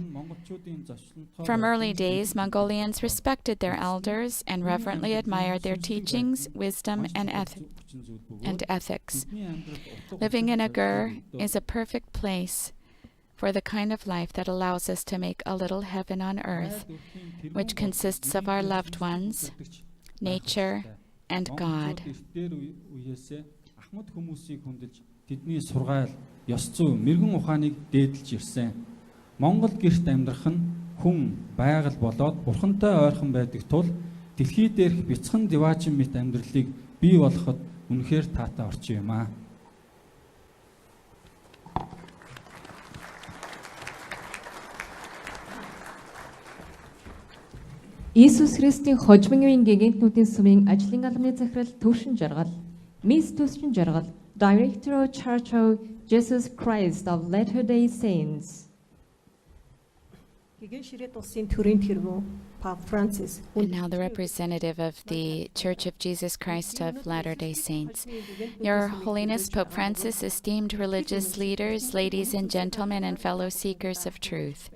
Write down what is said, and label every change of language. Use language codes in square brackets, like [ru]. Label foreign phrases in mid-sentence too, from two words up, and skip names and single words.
[en] From early days, Mongolians respected their elders and reverently admired their teachings, wisdom, and ethics. Living in a gur is a perfect place for the kind of life that allows us to make a little heaven on earth, which consists of our loved ones, nature, and God. [mn] Тэдний сургаал, ёс зүй, мэргэн ухааныг дээдлж ирсэн. Монгол гэрт амьдрах нь хүн байгаль болоод бурхантай ойрхон байдаг тул дэлхий дээрх бяцхан диваачин мэт амьдралыг бий болгоход үнэхээр таатай орчин юм аа. Иесус Христийн хожим үеийн гэгэнтнүүдийн сүмийн ажлын албаны захирал Төвшин Жаргал, Мисс Төвшин Жаргал, [en] Director of Church of Jesus Christ of Latter-day Saints. Pope Francis. And now the representative of the Church of Jesus Christ of Latter-day Saints. Your Holiness Pope Francis, esteemed religious leaders, ladies and gentlemen, and fellow seekers of truth.